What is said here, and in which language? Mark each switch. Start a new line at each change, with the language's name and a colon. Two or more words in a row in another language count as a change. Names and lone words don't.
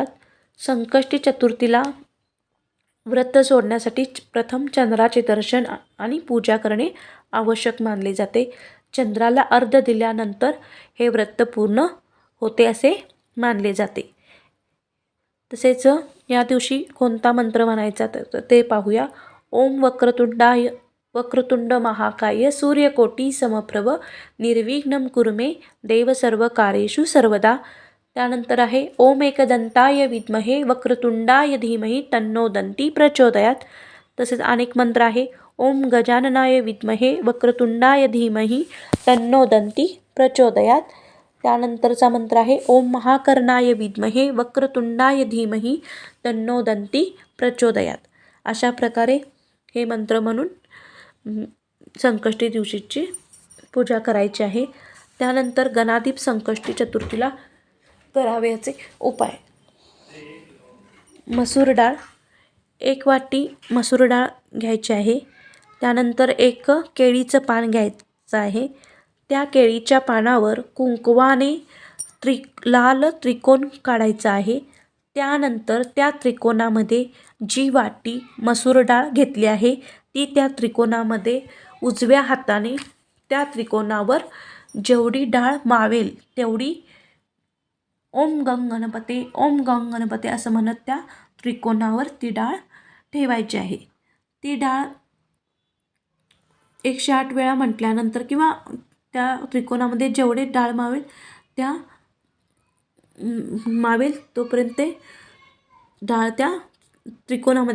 Marathi: संकष्टी चतुर्थीला व्रत सोडण्यासाठी प्रथम चंद्राचे दर्शन आणि पूजा करणे आवश्यक मानले जाते. चंद्राला अर्घ्य दिल्यानंतर हे व्रत पूर्ण होते असे मानले जाते. तसेच या दिवशी कोणता मंत्र म्हणायचा ते पाहूया.
Sanskrit: ओम वक्रतुंड महाकाय सूर्यकोटी समप्रभ निर्विघ्नं कुरु मे देव सर्व कार्येषु सर्वदा.
Marathi: त्यानंतर आहे
Sanskrit: ओम एकदंताय विद्महे वक्रतुंडाय धीमहि तन्नो दंती प्रचोदयात.
Marathi: तसेच अनेक मंत्र आहे.
Sanskrit: ओम गजाननाय विद्महे वक्रतुंडाय धीमहि तन्नो दंती प्रचोदयात.
Marathi: त्यानंतरचा मंत्र आहे
Sanskrit: ओम महाकर्णाय विद्महे वक्रतुंडाय धीमहि तन्नो दंती प्रचोदयात.
Marathi: अशा प्रकारे हे मंत्र म्हणून संकष्टी दिवशीची पूजा करायची आहे. त्यानंतर गणाधिप संकष्टी चतुर्थीला करावयाचे उपाय. मसूर डाळ 1 वाटी मसूर डाळ घ्यायची आहे. त्यानंतर 1 केळीचं पान घ्यायचं आहे. त्या केळीच्या पानावर कुंकवाने लाल त्रिकोण काढायचा आहे. त्यानंतर त्या त्रिकोणामध्ये जी वाटी मसूर डाळ घेतली आहे ती त्या त्रिकोणामध्ये उजव्या हाताने त्या त्रिकोणावर जेवढी डाळ मावेल तेवढी
Sanskrit: ओम गंग गणपते, ओम गंग गणपते
Marathi: असं म्हणत त्या त्रिकोणावर ती डाळ ठेवायची आहे. ती डाळ 108 वेळा म्हटल्यानंतर किंवा त्या त्रिकोणामध्ये जेवढे डाळ मावेल त्या मावेल तोपर्यंत ते डाळ त्या त्रिकोणामध्ये